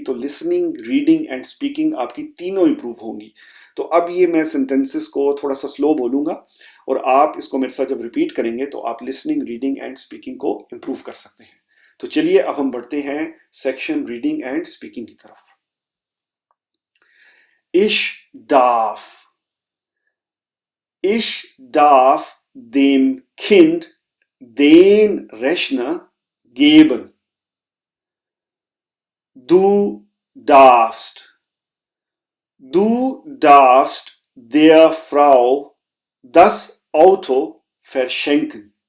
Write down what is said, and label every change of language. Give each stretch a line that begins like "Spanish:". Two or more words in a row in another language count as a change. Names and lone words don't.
Hindi: तो
English: listening, reading and speaking
Hindi: आपकी तीनों इंप्रूव होंगी। तो अब ये मैं सेंटेंसेस को थोड़ा सा स्लो बोलूंगा, और आप इसको मेरे साथ जब रिपीट करेंगे तो आप
English: listening, reading and speaking
Hindi: को इंप्रूव कर सकते हैं। तो चलिए अब हम बढ़ते हैं
English: section reading and speaking
Hindi: की तरफ।
German: Ich darf dem Kind den Rechner geben. Du darfst der Frau das Auto verschenken.